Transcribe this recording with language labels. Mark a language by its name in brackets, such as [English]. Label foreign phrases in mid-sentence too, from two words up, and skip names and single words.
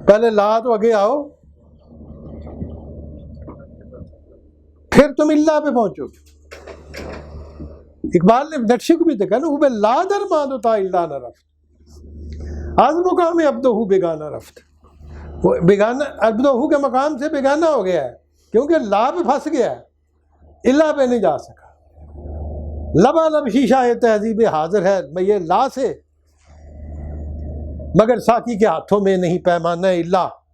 [Urdu] پہلے لا تو آگے آؤ، پھر تم اللہ پہ پہنچو گے۔ اقبال نے نقشے کو بھی دیکھا نا، وہ [Persian] لا در ماندو تا اللہ نہ رفت، از مقام عبدہو بیگانہ رفت، [Urdu] وہ بیگانہ عبدہو کے مقام سے بیگانہ ہو گیا ہے، کیونکہ لا پہ پھنس گیا ہے، اللہ پہ نہیں جا سکا۔ لبا لب شیشہ تہذیب حاضر ہے، میں یہ لا سے، مگر ساقی کے ہاتھوں میں نہیں پیمانہ اللہ۔